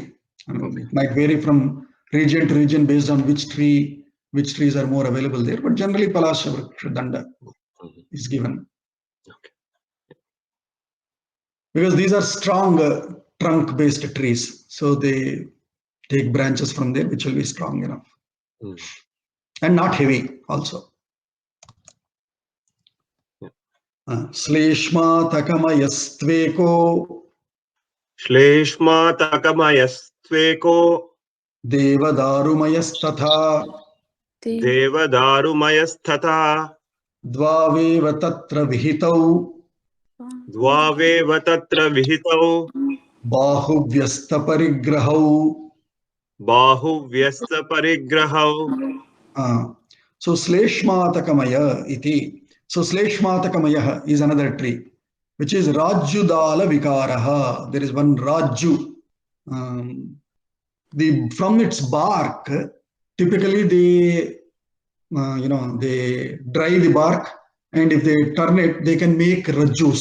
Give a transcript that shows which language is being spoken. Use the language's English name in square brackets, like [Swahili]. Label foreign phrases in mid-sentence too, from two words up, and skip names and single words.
[English] It might vary from region to region based on which trees are more available there, but generally [Sanskrit] पलाश दण्ड [English] is given. Okay. Because these are strong trunk based trees, so they take branches from there which will be strong enough and not heavy also. [Sanskrit] श्लेष्मातकमयस्त्वेको, श्लेष्मातकमयस्त्वेको, देवदारुमयस्तथा, देवदारुमयस्तथा, द्वावेव तत्र विहितौ, द्वावेव तत्र विहितौ, बहुव्यस्तपरिग्रहौ. बहुव्यस्तपरिग्रहौ. [English] So Shleshmatakamaya iti. So Shleshmatakamaya is another tree, which is Rajyudala Vikaraha. There is one Raju. From its bark, typically they dry the bark, and if they turn it, they can make rajus.